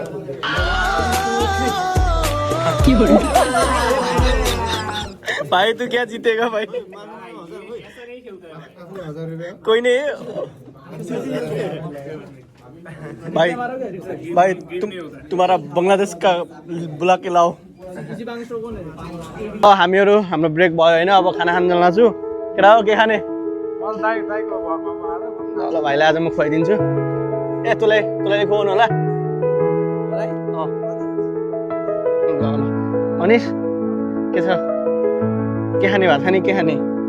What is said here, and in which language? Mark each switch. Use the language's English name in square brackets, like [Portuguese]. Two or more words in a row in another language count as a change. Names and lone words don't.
[Hindi] भाई तू क्या जीतेगा भाई कोई नहीं भाई तुम्हारा बांग्लादेश का बुला के लाओ [Nepali] हामीहरू हाम्रो ब्रेक भयो होइन अब खाना खान जान लाग्छु केटा हो के खाने ल भाइलाई आज म खुवाइदिन्छु ए तँलाई खुवाउनु होला अनिस के छ के खाने भात खाने के खाने